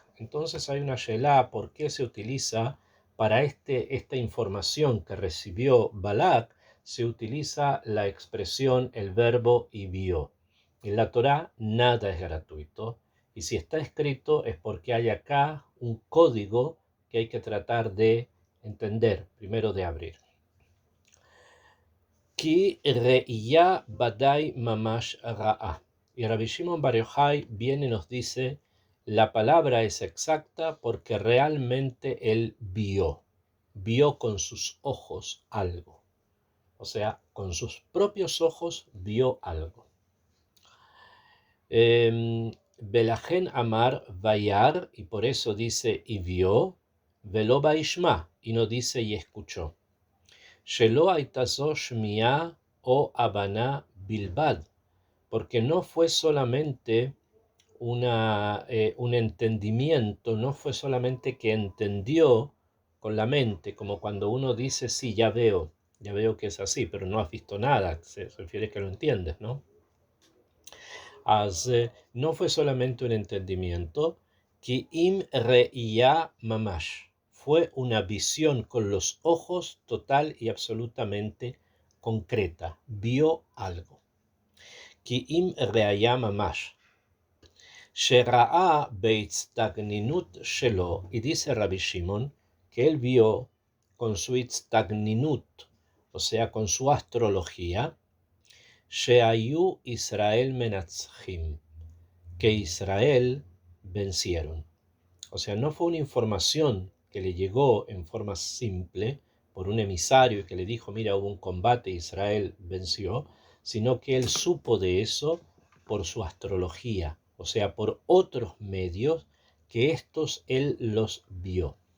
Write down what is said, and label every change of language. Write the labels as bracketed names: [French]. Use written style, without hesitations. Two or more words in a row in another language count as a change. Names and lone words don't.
[Spanish] Entonces hay una shelá, ¿por qué se utiliza para esta información que recibió Balak? Se utiliza la expresión, el verbo y vio. En la Torá nada es gratuito, y si está escrito es porque hay acá un código que hay que tratar de entender, primero de abrir. [Hebrew] כי ראייה בודאי ממש ראה. [Spanish] Y Rabbi Shimon Bar Yochai viene y nos dice, la palabra es exacta porque realmente él vio con sus ojos algo. O sea, con sus propios ojos vio algo. [Hebrew] בלכן אמר וירא, [Spanish] y por eso dice y vio, [Hebrew] ולא וישמע, [Spanish] y no dice y escuchó. [Hebrew] שלא הייתה זו שמיעה או הבנה בלבד, [Spanish] porque no fue solamente un entendimiento, no fue solamente que entendió con la mente, como cuando uno dice, sí, ya veo que es así, pero no has visto nada, se refiere que lo entiendes, ¿no? No fue solamente un entendimiento, [Hebrew] כי אם ראייה ממש, [Spanish] fue una visión con los ojos total y absolutamente concreta, vio algo. [Hebrew] כי אם ראייה ממש, שראה בהצטגנינות שלו, [Spanish] y dice Rabbi Shimon, que él vio con su itztagninut, o sea, con su astrología, [Hebrew] שהיו ישראל מנצחים, [Spanish] que Israel vencieron. O sea, no fue una información que le llegó en forma simple por un emisario que le dijo, mira, hubo un combate, Israel venció, sino que él supo de eso por su astrología, o sea, por otros medios que estos él los vio.